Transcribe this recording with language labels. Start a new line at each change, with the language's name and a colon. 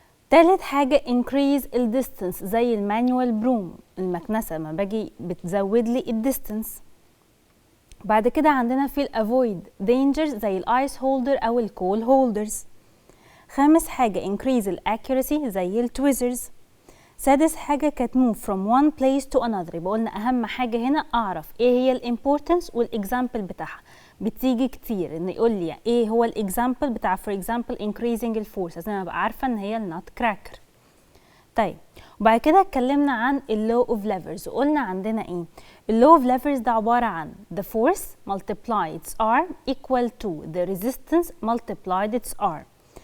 Arabic: تالت حاجة
English: increase
Arabic: الديستنس زي المانيوال بروم، المكنسة لما باجي بتزود لي الديستنس. بعد كده عندنا في الافويد دينجرز زي الايس هولدر أو الكول هولدرز. خامس حاجة
English: increase accuracy
Arabic: زي التويزرز. سادس حاجة كانت
English: move from one place to another.
Arabic: يبقى قلنا أهم حاجة هنا أعرف إيه هي الامبورتنس والإكزامبل بتاعها. بتيجي كتير إن يقول لي إيه هو الإكزامبل بتاع
English: for example increasing
Arabic: الفورس، لازم أبقى عارفة إن هي النات كراكر. طيب وبعد كده اتكلمنا عن اللو اوف ليفرز وقلنا عندنا إيه؟ اللو اوف ليفرز ده عبارة عن
English: the force multiply its arm
Arabic: equal to the resistance multiplied its arm.